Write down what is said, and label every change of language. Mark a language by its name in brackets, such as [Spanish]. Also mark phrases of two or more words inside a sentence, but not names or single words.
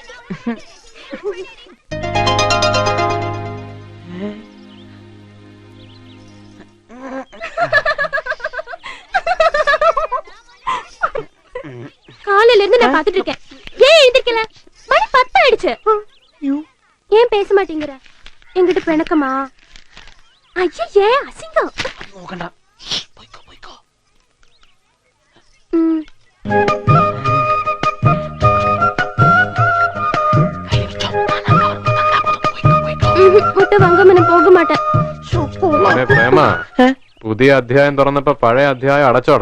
[Tamil] காலையில இருந்து நான் பாத்துட்டு இருக்கேன். ஏன் எழுந்திருக்கல? மணி 10 ஆயிடுச்சு. ஏன் பேச மாட்டேங்கிற? என்கிட்ட பிணக்கமா? ஐயே அசிங்கம். [Malayalam] നോക്കണ്ട. പോയിക്കോ. മുട്ട വാങ്ങാൻ [Tamil] போக மாட்டேன். [Malayalam] പ്രേമ, പുതിയ അധ്യായം തുറന്നപ്പോ പഴയ അധ്യായം അടച്ചോടാ.